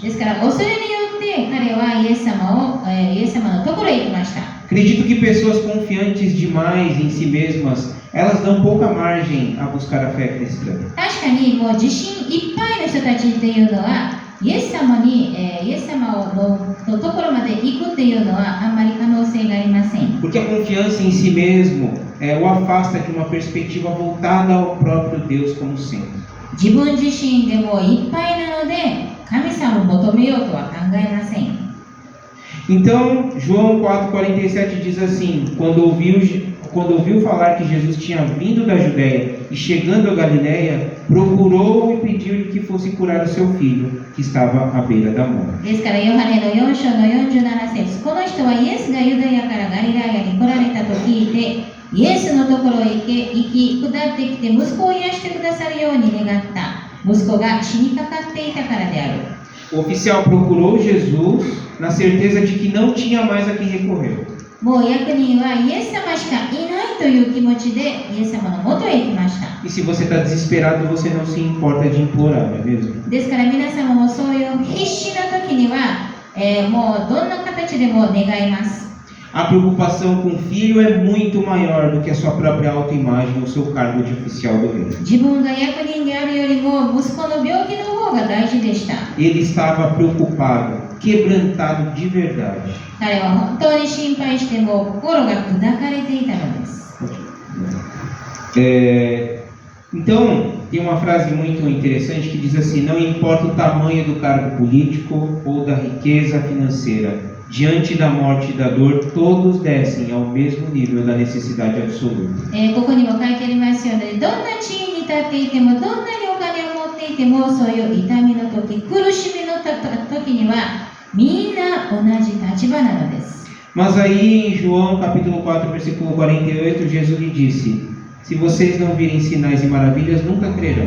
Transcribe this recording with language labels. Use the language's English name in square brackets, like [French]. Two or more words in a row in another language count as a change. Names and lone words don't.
[Japanese] ですから恐れによって彼はイエス様のところへ行きました。 [Portuguese] Acredito que pessoas confiantes demais em si mesmas, elas dão pouca margem a buscar a fé cristã. [Japanese] 確かにもう自信いっぱいの人たちっていうのはイエス様のところまで行くっていうのはあんまり可能性がありません。 [Portuguese] Porque a confiança em si mesmo o afasta de uma perspectiva voltada ao próprio Deus como centro. [Japanese] 自分自身でもいっぱいなので神様を求めようとは考えません。 [Portuguese] Então, João 4,47 diz assim: quando ouviu falar que Jesus tinha vindo da Judéia e chegando a Galiléia, procurou e pediu-lhe que fosse curar o seu filho, que estava à beira da morte. [Japanese] ですからヨハネの4章の47節、この人はイエスがユダヤからガリラヤに来られたと聞いて、イエスのところへ行き下ってきて息子を癒してくださるように願った。息子が死にかかっていたからである。 [Portuguese] O oficial procurou Jesus na certeza de que não tinha mais a quem recorrer. [Japanese] もう役人はイエス様しかいないという気持ちでイエス様のもとへ行きました。 [Portuguese] E se você está desesperado, você não se importa de implorar, não é mesmo? [Japanese] ですから皆様もそういう必死な時には、もうどんな形でも願います。 [Portuguese] A preocupação com o filho é muito maior do que a sua própria autoimagem ou seu cargo de oficial do rei. [Japanese] 自分が役人であるよりも息子の病気の方が大事でした。 [Portuguese] Ele estava preocupado, quebrantado de verdade. [Japanese] 彼は本当に心配しても心が砕かれていたのです。 [Portuguese] Então, tem uma frase muito interessante que diz assim: não importa o tamanho do cargo político ou da riqueza financeira, diante da morte e da dor, todos descem ao mesmo nível da necessidade absoluta. [Japanese] ここにも書いてありますように、どんな地位に立っていても、どんなにお金を持っていても、そういう痛みの時、苦しみの時には、みんな同じ立場なのです。 [Portuguese] Mas aí em João capítulo 4, versículo 48, Jesus lhe disse: se vocês não virem sinais e maravilhas, nunca crerão.